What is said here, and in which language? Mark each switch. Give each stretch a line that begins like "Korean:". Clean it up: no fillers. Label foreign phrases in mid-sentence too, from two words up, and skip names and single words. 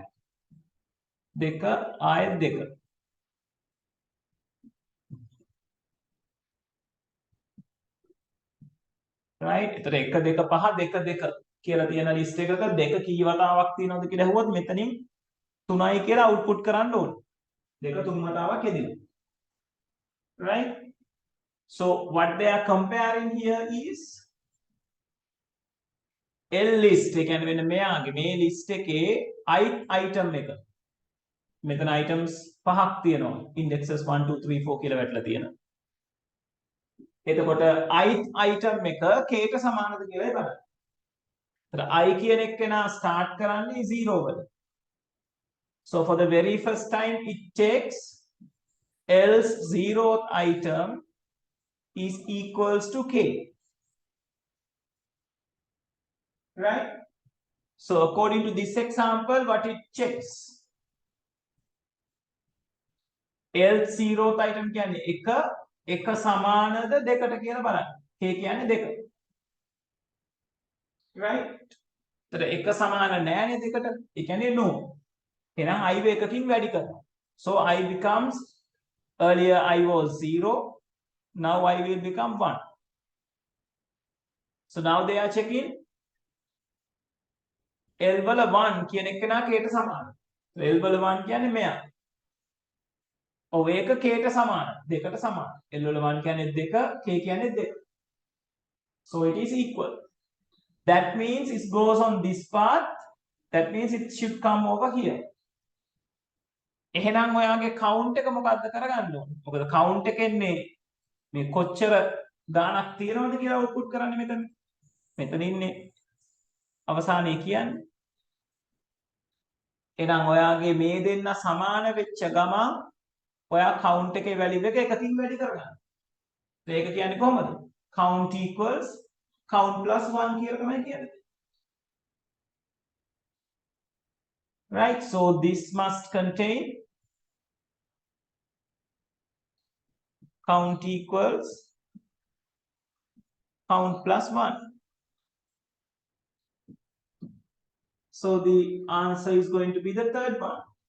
Sinhala: දෙක ආයෙත් දෙක. right? එතකොට 1 2 5 2 2 කියලා තියෙන list එකක දෙක කී වතාවක් තියෙනවද කියලා අහුවොත් මෙතනින් 3යි කියලා output කරන්න ඕනේ. දෙක 3 වතාවක් යෙදෙනවා. right?
English: So what they are comparing here is L list.
Sinhala: ඒ කියන්නේ මෙන්න මෙයාගේ මේ list එකේ
English: ith item
Sinhala: එක. මෙතන items පහක් තියෙනවා. indexes 1 2 3 4 කියලා වැටලා තියෙනවා. එතකොට
English: ith item
Sinhala: එක k ට සමානද කියලා බලන්න. එතන I කියන එක්කෙනා start කරන්නේ 0 වල.
English: So for the very first time it takes L's 0th item is equals to k. Right? So according to this example, what it checks? L 0th item
Sinhala: කියන්නේ එක සමානද දෙකට කියලා බලන්න. k කියන්නේ දෙක. right? එතකොට එක සමාන නෑනේ දෙකට. ඒ කියන්නේ no. එහෙනම් I එකකින් වැඩි කරනවා.
English: So I becomes earlier I was 0, now I will become 1. So now they are checking L
Sinhala: වල 1 කියන එක නා k ට සමානයි. L වල 1 කියන්නේ මෙයා. ඔව් ඒක k ට සමානයි. දෙකට සමානයි. L වල 1 කියන්නේ 2, k කියන්නේ 2.
English: So it is equal. That means it goes on this path. That means it should come over here.
Sinhala: එහෙනම් ඔයාගේ count එක මොකද්ද කරගන්න ඕනේ? මොකද count එකෙන්නේ මේ කොච්චර ගාණක් තියෙනවද කියලා output කරන්නේ මෙතන. මෙතන ඉන්නේ අවසානයේ කියන්නේ. එහෙනම් ඔයාගේ මේ දෙන්න සමාන වෙච්ච ගමන් ඔයා count එකේ value එක එකකින් වැඩි කරගන්න. ඒක කියන්නේ කොහොමද?
English: count equals count plus 1
Sinhala: කියලා තමයි කියන්නේ.
English: right? So this must contain count equals count plus 1. So the answer is going to be the third one.